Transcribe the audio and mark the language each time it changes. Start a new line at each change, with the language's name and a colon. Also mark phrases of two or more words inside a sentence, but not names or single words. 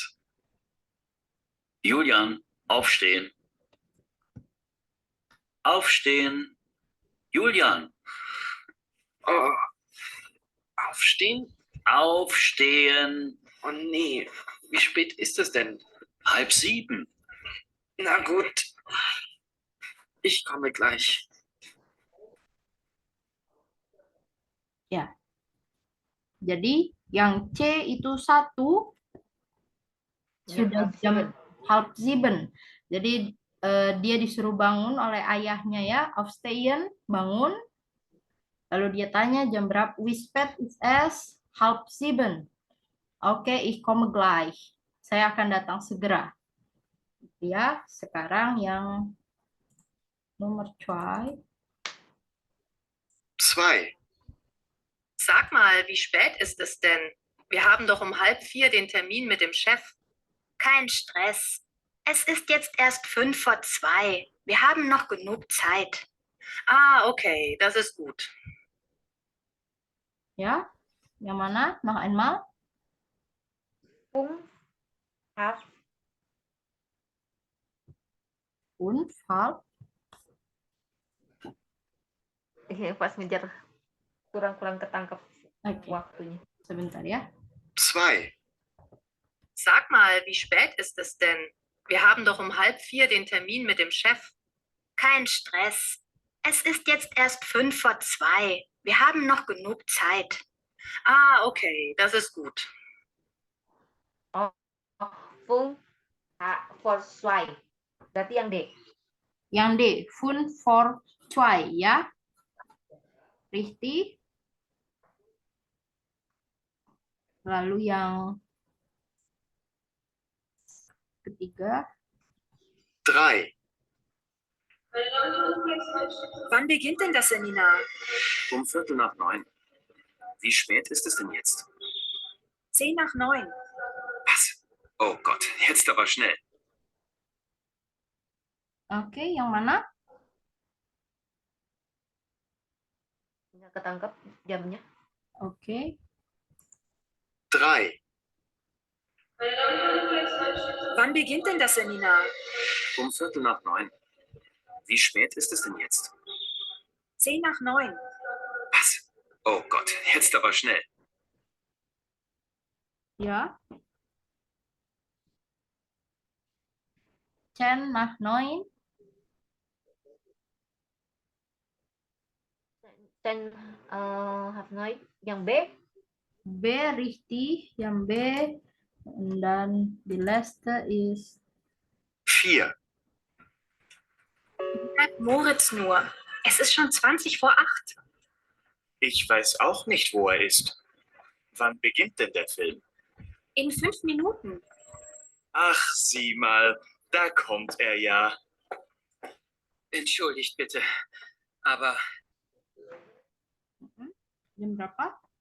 German: Julian, aufstehen. Aufstehen. Julian, Oh, aufstehen? aufstehen. Oh nee, wie spät ist es denn? 6:30. Na gut, ich komme gleich.
Indonesian: Ya. Jadi yang C itu 1 sudah jam halb 7. Jadi dia disuruh bangun oleh ayahnya ya, aufstehen, bangun. Lalu dia tanya jam berapa?
German: Wispet is es halb 7. Oke, ich komme gleich.
Indonesian: Saya akan datang segera. Ya, sekarang yang nomor 2. 2.
German: Sag mal, wie spät ist es denn? Wir haben doch um 3:30 den Termin mit dem Chef. Kein Stress. Es ist jetzt erst 2:05. Wir haben noch genug Zeit. Ah, okay, das ist gut.
Indonesian: Ya, yang mana?
German: Noch einmal. 5 halb 5 halb.
Indonesian: pas ngejar kurang ketangkep Oke, waktunya. sebentar ya. 2.
German: Sag mal, wie spät ist es denn? Wir haben doch um 3:30 den Termin mit dem Chef. Kein Stress. Es ist jetzt erst 2:05. Wir haben noch genug Zeit. Ah, okay, das ist gut. 5 for 2.
Indonesian: Berarti yang D. Yang D, 5 vor 2 ya. Richtig. Lalu yang ketiga, 3.
German: Wann beginnt denn das Seminar? Um 8:45. Wie spät ist es denn jetzt? 8:50. Was? Oh Gott, jetzt aber schnell.
Indonesian: oke, yang mana? Nggak ketangkep jamnya. Oke, 3.
German: Wann beginnt denn das Seminar? Um 8:45. Wie spät ist es denn jetzt? 8:50. Was? Oh Gott, jetzt aber schnell. ya. 10 nach 9. 10 half 9.
Indonesian: Yang B. B richtig, yang B. Dan
German: die letzte ist
Indonesian: 4.
German: Bleibt Moritz nur. Es ist schon 8:20. Ich weiß auch nicht, wo er ist. Wann beginnt denn der Film? In 5 Minuten. Ach, sieh mal, da kommt er ja. Entschuldigt bitte, aber
Indonesian: jam berapa?